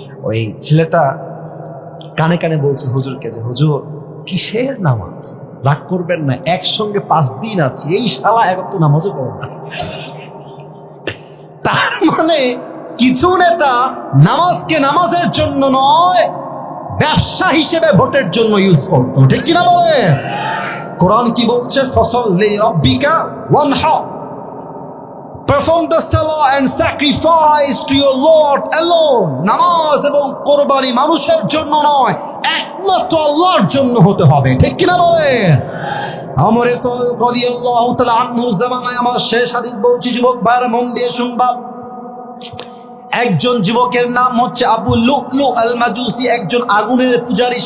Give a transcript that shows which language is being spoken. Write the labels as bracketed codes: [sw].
[bn] ওই ছেলেটা কানে কানে বলছে হুজুরকে যে হুজুর কিসের নামাজ, রাগ করবেন না, একসঙ্গে 5 দিন আছি, এই শালা এক তো নামাজও পড়ে না। তার মানে কিছু নেতা নামাজকে নামাজের জন্য নয়, ব্যবসা হিসেবে ভোটের জন্য ইউজ করতো, ঠিক কিনা বলে? কোরআন কি বলছে? [ar] ফসল্লি রাব্বিকা ওয়ানহার, [en] perform the salah and sacrifice to your Lord alone. [bn] নামাজ এবং কোরবানি মানুষের জন্য নয়, একমাত্র আল্লাহর জন্য হতে হবে, ঠিক কিনা বলে? ওমর ফারুক রাদিয়াল্লাহু তাআলা আনহুর জামানায়, আমার শেষ হাদিস বলছি যুবক ভাইরা মন দিয়ে শুনবা, একজন যুবকের নাম হচ্ছে আবু লুলু আল মাজুসি, একজন আগুনের পূজারী।